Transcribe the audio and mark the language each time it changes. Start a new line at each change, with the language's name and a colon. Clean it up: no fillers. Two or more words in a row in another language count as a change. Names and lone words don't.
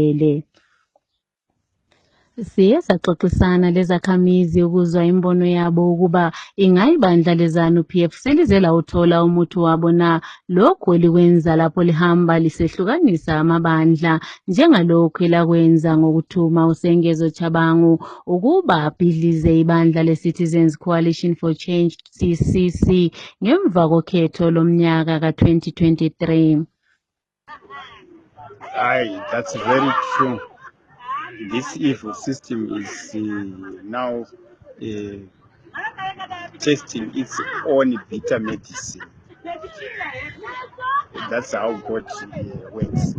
North Ndebele: Siye saxoxisana lezakhamizi ukuzwa imbono yabo ukuba ingayibandla leZANU-PF selize lawuthola umuthi wabo na lokhu elikwenza lapho lihamba lisehlukanisa amabandla njengalokhu elakwenza ngokuthuma uSengezo Chabangu ukuba abhidlize ibandla leCitizens Coalition for Change CCC ngemva kokhetho lomnyaka ka-2023.
English: Aye, that's very true. this evil system is now testing its own bitter medicine. That's how God works.